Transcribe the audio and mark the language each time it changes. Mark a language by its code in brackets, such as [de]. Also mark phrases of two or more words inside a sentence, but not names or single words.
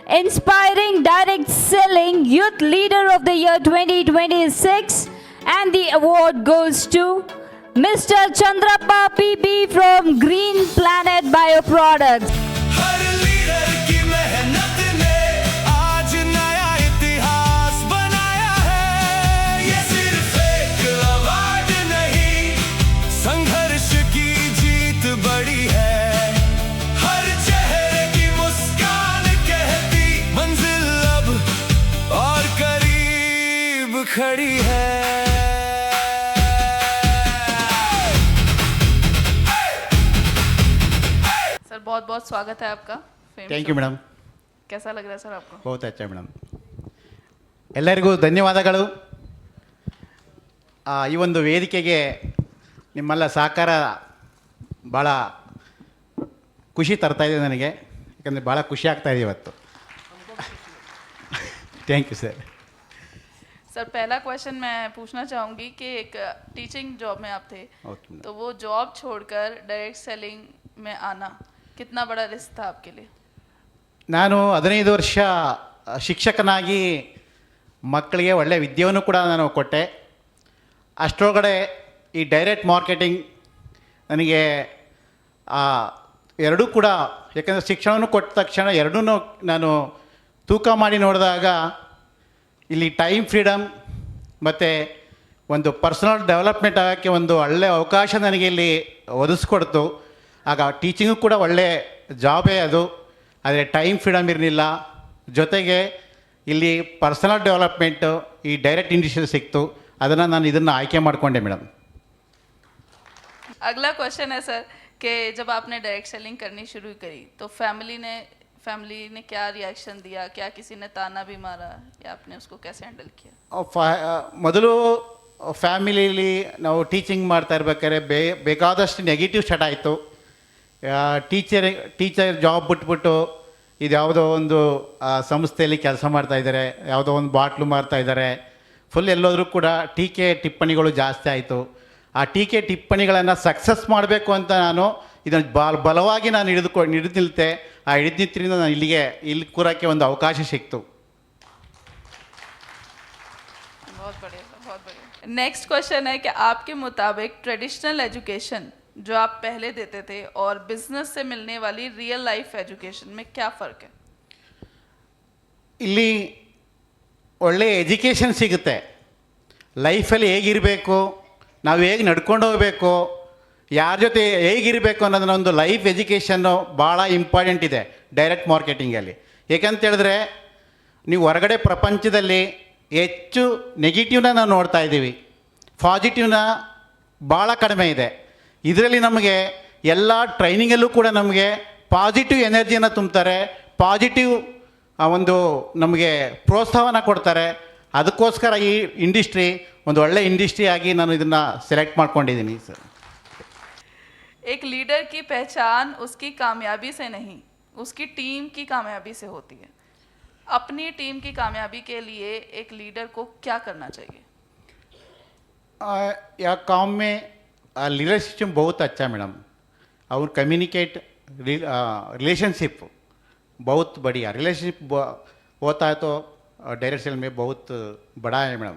[en] Inspiring Direct Selling Youth Leader of the Year 2026, and the award goes to Mr. Chandrappa PB from Green Planet Bioproducts. [hi] हर लीडर की मेहनत ने आज नया इतिहास बनाया है। ये सिर्फ एक अवार्ड नहीं, संघर्ष की जीत बड़ी है। हर चेहरे की मुस्कान कहती मंजिल अब और करीब खड़ी है। सर बहुत बहुत स्वागत है आपका फेम [en] ಥ್ಯಾಂಕ್ [hi] शो [en] ಯು [hi] में। [en] ಮೇಡಮ್. [hi] कैसा लग रहा है सर आपको? बहुत अच्छा [kn] ಮೇಡಮ್. ಎಲ್ಲರಿಗೂ ಧನ್ಯವಾದಗಳು. ಈ ಒಂದು ವೇದಿಕೆಗೆ ನಿಮ್ಮೆಲ್ಲ ಸಹಕಾರ ಭಾಳ ಖುಷಿ ತರ್ತಾ ಇದೆ ನನಗೆ, ಯಾಕಂದರೆ ಭಾಳ ಖುಷಿ ಆಗ್ತಾ ಇದೆ ಇವತ್ತು. [en] thank you sir. [hi] सर पहला क्वेश्चन मैं पूछना चाहूँगी कि एक [en] teaching job [hi] में आप थे, ओके मैडम. तो वो जॉब छोड़कर [en] direct selling [hi] में आना कितना बड़ा रिस्क था आपके लिए? [kn] ನಾನು 15 ವರ್ಷ ಶಿಕ್ಷಕನಾಗಿ ಮಕ್ಕಳಿಗೆ ಒಳ್ಳೆಯ ವಿದ್ಯೆಯನ್ನು ಕೂಡ ನಾನು ಕೊಟ್ಟೆ. ಅಷ್ಟರೊಳಗಡೆ ಈ [en] direct marketing [kn] ನನಗೆ ಎರಡೂ ಕೂಡ, ಯಾಕಂದರೆ ಶಿಕ್ಷಣವನ್ನು ಕೊಟ್ಟ ತಕ್ಷಣ ಎರಡೂ ನಾನು ತೂಕ ಮಾಡಿ ನೋಡಿದಾಗ ಇಲ್ಲಿ [en] time freedom [kn] ಮತ್ತು ಒಂದು [en] personal development [kn] ಆಗೋಕ್ಕೆ ಒಂದು ಒಳ್ಳೆಯ ಅವಕಾಶ ನನಗೆ ಇಲ್ಲಿ ಒದಗಿಸ್ಕೊಡ್ತು. ಆಗ ಟೀಚಿಂಗು ಕೂಡ ಒಳ್ಳೆ ಜಾಬೇ ಅದು, ಆದರೆ [en] time freedom [kn] ಇರಲಿಲ್ಲ. ಜೊತೆಗೆ ಇಲ್ಲಿ [en] personal development [kn] ಈ [en] direct industry [kn] ಸಿಕ್ತು. ಅದನ್ನು ನಾನು ಇದನ್ನು ಆಯ್ಕೆ ಮಾಡಿಕೊಂಡೆ ಮೇಡಮ್. [hi] अगला क्वेश्चन है सर कि जब आपने [en] direct selling [hi] करनी शुरू करी तो फैमिली ने क्या रिएक्शन दिया? क्या किसी ने ताना भी मारा या आपने उसको कैसे हैंडल किया? [kn] ಮೊದಲು ಫ್ಯಾಮಿಲಿಯಲ್ಲಿ ನಾವು ಟೀಚಿಂಗ್ ಮಾಡ್ತಾ ಇರ್ಬೇಕಾದ್ರೆ ಬೇಕಾದಷ್ಟು [en] negative start [kn] ಆಯಿತು. [en] teacher job [kn] ಬಿಟ್ಬಿಟ್ಟು ಇದು ಯಾವುದೋ ಒಂದು ಸಂಸ್ಥೆಯಲ್ಲಿ ಕೆಲಸ ಮಾಡ್ತಾಯಿದ್ದಾರೆ, ಯಾವುದೋ ಒಂದು ಬಾಟ್ಲು ಮಾರ್ತಾ ಇದ್ದಾರೆ, ಫುಲ್ ಎಲ್ಲೋದ್ರೂ ಕೂಡ ಟೀಕೆ ಟಿಪ್ಪಣಿಗಳು ಜಾಸ್ತಿ ಆಯಿತು. ಆ ಟೀಕೆ ಟಿಪ್ಪಣಿಗಳನ್ನು ಸಕ್ಸಸ್ ಮಾಡಬೇಕು ಅಂತ ನಾನು ಇದನ್ನು ಬಲವಾಗಿ ನಾನು ಹಿಡಿದು ನಿಲ್ತೆ. ಆ ಹಿಡಿದು ನಿಂತರಿಂದ ನಾನು ಇಲ್ಲಿ ಕೂರೋಕ್ಕೆ ಒಂದು ಅವಕಾಶ ಸಿಕ್ತು. [hi] बहुत बढ़िया सर, बहुत बढ़िया. [en] next question [hi] है कि आपके मुताबिक [en] traditional education [hi] जो आप पहले देते थे और बिजनेस से मिलने वाली [en] real life education [hi] में क्या फ़र्क है? [kn] ಇಲ್ಲಿ ಒಳ್ಳೆಯ ಎಜುಕೇಷನ್ ಸಿಗುತ್ತೆ. ಲೈಫಲ್ಲಿ ಹೇಗಿರಬೇಕು, ನಾವು ಹೇಗೆ ನಡ್ಕೊಂಡು ಹೋಗಬೇಕು, ಯಾರ ಜೊತೆ ಹೇಗಿರಬೇಕು ಅನ್ನೋದನ್ನೊಂದು [en] life education [kn] ಭಾಳ ಇಂಪಾರ್ಟೆಂಟ್ ಇದೆ [en] direct marketing. [kn] ಏಕಂತ ಹೇಳಿದ್ರೆ ನೀವು ಹೊರಗಡೆ ಪ್ರಪಂಚದಲ್ಲಿ ಹೆಚ್ಚು ನೆಗೆಟಿವ್ನ ನಾವು ನೋಡ್ತಾ ಇದ್ದೀವಿ, ಪಾಸಿಟಿವ್ನ ಭಾಳ ಕಡಿಮೆ ಇದೆ. ಇದರಲ್ಲಿ ನಮಗೆ ಎಲ್ಲ ಟ್ರೈನಿಂಗಲ್ಲೂ ಕೂಡ ನಮಗೆ [en] positive energy [kn] ತುಂಬ್ತಾರೆ, ಪಾಸಿಟಿವ್ ಒಂದು ನಮಗೆ ಪ್ರೋತ್ಸಾಹನ ಕೊಡ್ತಾರೆ. ಅದಕ್ಕೋಸ್ಕರ ಈ ಇಂಡಸ್ಟ್ರಿ ಒಂದು ಒಳ್ಳೆ ಇಂಡಸ್ಟ್ರಿ ಆಗಿ ನಾನು ಇದನ್ನು ಸೆಲೆಕ್ಟ್ ಮಾಡ್ಕೊಂಡಿದ್ದೀನಿ ಸರ್. [hi] एक लीडर की पहचान उसकी कामयाबी से नहीं, उसकी टीम की कामयाबी से होती है. अपनी टीम की कामयाबी के लिए एक लीडर को क्या करना चाहिए? या काम में लीडरशिप बहुत अच्छा मैडम, और [en] communicate relationship [hi] बहुत बढ़िया रिलेशनशिप होता है तो [en] direct sale [hi] में बहुत बड़ा है मैडम.